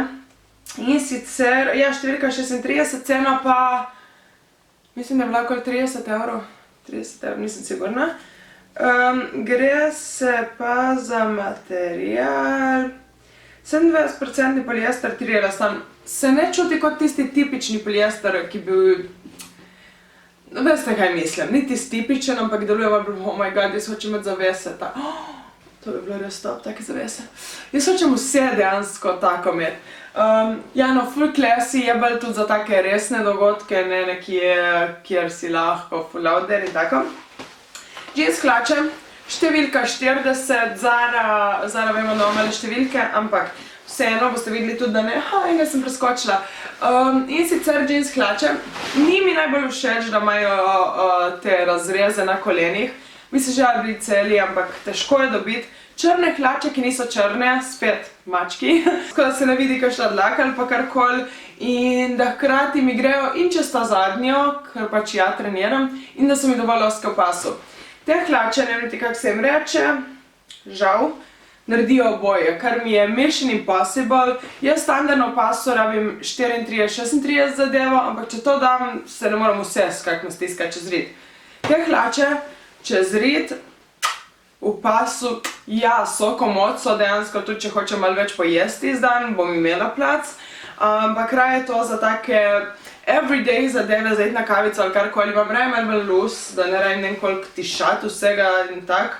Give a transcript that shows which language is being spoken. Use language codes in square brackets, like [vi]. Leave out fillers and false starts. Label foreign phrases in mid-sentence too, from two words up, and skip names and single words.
[sl] In sicer, ja, številka 36, cena pa, mislim, da je bila okoli 30 €, 30 €, nisem sigurna. Gre se pa za material 27% poliester, 3 elastan. Se ne čuti kot tisti tipični poliester, ki bi, veste kaj mislim, ni tisti tipičen, ampak deluje bolj, [en] oh my god, [sl] jaz hočem imeti zavese, to bi bilo res top, take zavese. Jaz hočem vse dejansko tako imeti. Ja, no, full classy je bolj tudi za take resne dogodke, ne nekje, kjer si lahko [en] full out there [sl] in tako. Jeans hlače, številka 40, Zara vemo, da imamo številke, ampak vseeno boste videli tudi, da ne, enega sem preskočila. In sicer jeans hlače, ni mi najbolj všeč, da imajo te razreze na kolenih. Mi se želi biti celi, ampak težko je dobiti. Črne hlače, ki niso črne, spet mački, tako da se ne vidi kakšna dlaka ali pa karkoli. In da hkrati mi grejo in čez ta zadnjo, ker pač ja treniram, in da so mi dovolj ozke v pasu. Te hlače, ne vem ti kak se jim reče, žal, naredijo oboje, kar mi je [en] mission impossible. [sl] Jaz standardno v pasu rabim 34-36 zadevo, ampak če to dam, se ne moram vse skakno stiskati čez rit. Te hlače čez rit, v pasu, ja, so komod, so dejansko tudi, če hočem malo več pojesti izdan, bom imela plac, ampak raje to za take everyday zadeve, za iti na kavico ali karkoli, imam raje malo bolj loose, da ne rabim nekoliko tišat vsega in tak.